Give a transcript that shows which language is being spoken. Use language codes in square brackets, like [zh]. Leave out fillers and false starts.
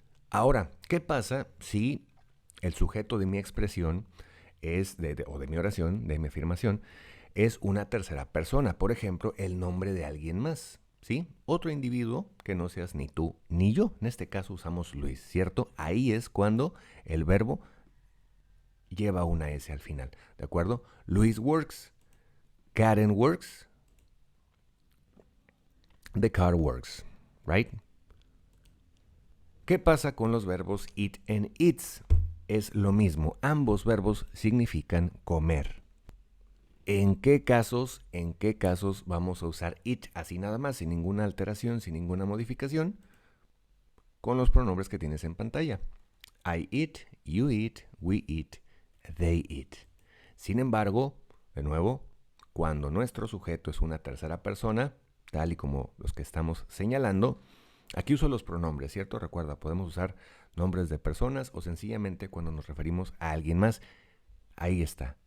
[es] Ahora, ¿qué pasa si el sujeto de mi expresión es o de mi oración, de mi afirmación, es una tercera persona? Por ejemplo, el nombre de alguien más, ¿sí? Otro individuo que no seas ni tú ni yo. En este caso usamos Luis, ¿cierto? Ahí es cuando el verbo lleva una S al final, ¿de acuerdo? [en] Luis works, Karen works, the car works, right? [es] ¿Qué pasa con los verbos eat and eats? Es lo mismo, ambos verbos significan comer. ¿En qué casos vamos a usar it así nada más, sin ninguna alteración, sin ninguna modificación? Con los pronombres que tienes en pantalla. [en] I eat, you eat, we eat, they eat. [es] Sin embargo, de nuevo, cuando nuestro sujeto es una tercera persona, tal y como los que estamos señalando, aquí uso los pronombres, ¿cierto? Recuerda, podemos usar nombres de personas o sencillamente cuando nos referimos a alguien más. Ahí está.